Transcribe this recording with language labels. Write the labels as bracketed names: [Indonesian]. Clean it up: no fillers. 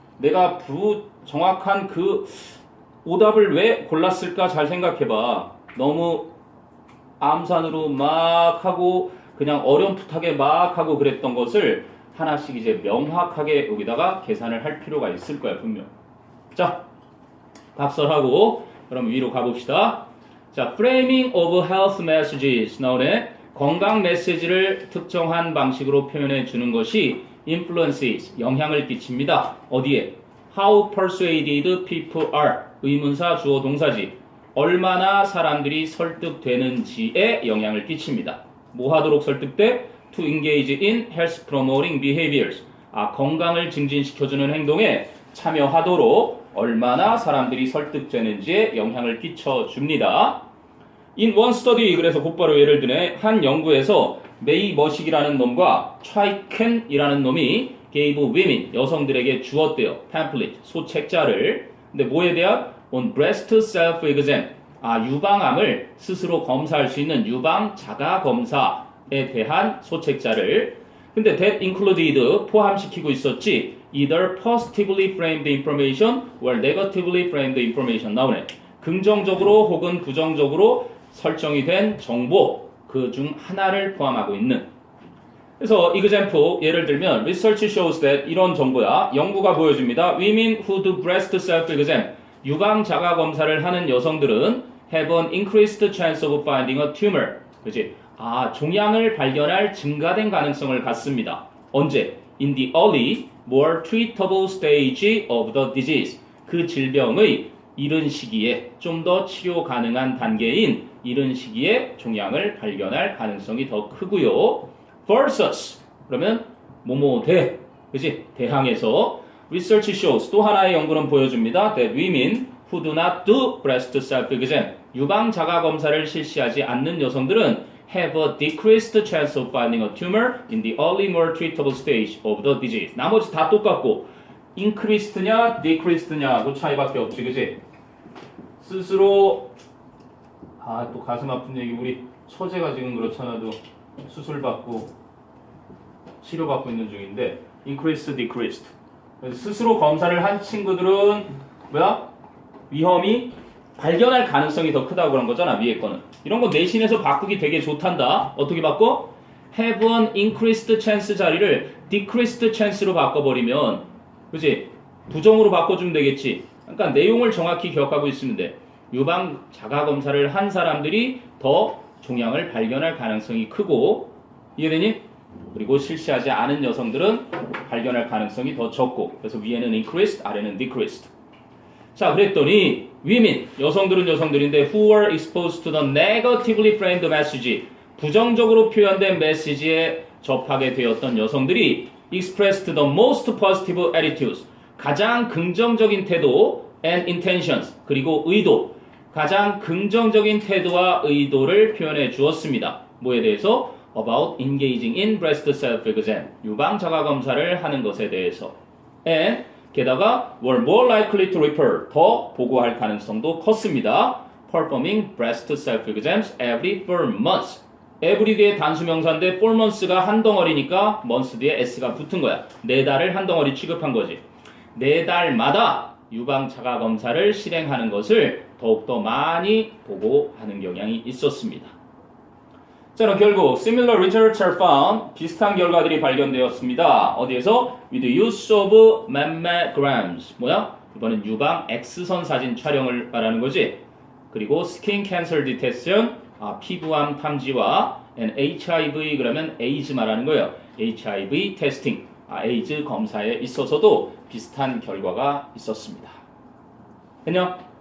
[Korean] 내가 정확한 그 오답을 왜 골랐을까 잘 생각해봐. 너무 암산으로 막 하고 그냥 어렴풋하게 막 하고 그랬던 것을 하나씩 이제 명확하게 여기다가 계산을 할 필요가 있을 거야 분명. 자, 각설하고 그럼 위로 가봅시다. [English] 자, framing of health messages [Korean] 나오네. 건강 메시지를 특정한 방식으로 표현해 주는 것이 influences 영향을 끼칩니다. 어디에? [English] How persuaded people are [Korean] 의문사 주어 동사지. 얼마나 사람들이 설득되는지에 영향을 끼칩니다. 뭐 하도록 설득돼? [English] To engage in health promoting behaviors. [Korean] 건강을 증진시켜주는 행동에 참여하도록 얼마나 사람들이 설득되는지에 영향을 끼쳐줍니다. [English] In one study, [Korean] 그래서 곧바로 예를 드네. 한 연구에서 메이 머식이라는 놈과 트라이켄이라는 놈이 [English] gave women, [Korean] 여성들에게 주었대요. pamphlet, 소책자를. 근데 뭐에 대한? [English] On breast self-exam. [Korean] 유방암을 스스로 검사할 수 있는 유방 자가 검사에 대한 소책자를. 근데 [English] that included [Korean] 포함시키고 있었지. [English] Either positively framed information or negatively framed information [Korean] 나오네. 긍정적으로 혹은 부정적으로 설정이 된 정보 그 중 하나를 포함하고 있는. 그래서 example 예를 들면 [English] research shows that [Korean] 이런 정보야. 연구가 보여줍니다. [English] Women who do breast self-exam [Korean] 유방 자가 검사를 하는 여성들은 [English] have an increased chance of finding a tumor. [Korean] 그렇지? 종양을 발견할 증가된 가능성을 갖습니다. 언제? [English] In the early, more treatable stage of the disease. [Korean] 그 질병의 이른 시기에 좀 더 치료 가능한 단계인 이른 시기에 종양을 발견할 가능성이 더 크고요. versus 그러면 뭐뭐 대, 그렇지? 대항해서 [English] research shows [Korean] 또 하나의 연구는 보여줍니다. [English] that women who do not do breast self-exam [Korean] 유방 자가 검사를 실시하지 않는 여성들은 [English] have a decreased chance of finding a tumor in the early more treatable stage of the disease. [Korean] 나머지 다 똑같고 increased냐 decreased냐 그 차이밖에 없지, 그지? 스스로 또 가슴 아픈 얘기 우리 처제가 지금 그렇잖아도 수술 받고 치료 받고 있는 중인데 increased, decreased. 스스로 검사를 한 친구들은 뭐야? 위험이 발견할 가능성이 더 크다고 그런 거잖아, 위에 거는. 이런 거 내신에서 바꾸기 되게 좋단다. 어떻게 바꿔? [English] have an increased chance [Korean] 자리를 [English] decreased chance로 [Korean] 바꿔버리면, 그치? 부정으로 바꿔주면 되겠지. 그러니까 내용을 정확히 기억하고 있으면 돼. 유방 자가 검사를 한 사람들이 더 종양을 발견할 가능성이 크고, 이해되니? 그리고 실시하지 않은 여성들은 발견할 가능성이 더 적고, 그래서 위에는 increased, 아래는 decreased. 자, 그랬더니 women, 여성들은 여성들인데 [English] who were exposed to the negatively framed message, [Korean] 부정적으로 표현된 메시지에 접하게 되었던 여성들이 [English] expressed the most positive attitudes, [Korean] 가장 긍정적인 태도 and intentions, 그리고 의도, 가장 긍정적인 태도와 의도를 표현해 주었습니다. 뭐에 대해서? [English] About engaging in breast self-exam, [Korean] 유방 자가 검사를 하는 것에 대해서. [English] And [Korean] 게다가 [English] were more likely to refer, [Korean] 더 보고할 가능성도 컸습니다. [English] Performing breast self-exams every 4 months. [Korean] every 뒤에 단수명사인데 4 months가 한 덩어리니까 months 뒤에 s가 붙은 거야. 4달을 한 덩어리 취급한 거지. 4달마다 유방 자가 검사를 실행하는 것을 더욱더 많이 보고하는 경향이 있었습니다. 자, 그럼 결국 [English] similar results are found, [Korean] 비슷한 결과들이 발견되었습니다. 어디에서? [English] with the use of mammograms. [Korean] 뭐야? 이번엔 유방 X선 사진 촬영을 말하는 거지. 그리고 skin cancer detection, 피부암 탐지와 [English] and HIV, [Korean] 그러면 에이즈 말하는 거예요. [English] HIV testing, [Korean] 에이즈 검사에 있어서도 비슷한 결과가 있었습니다. 됐냐?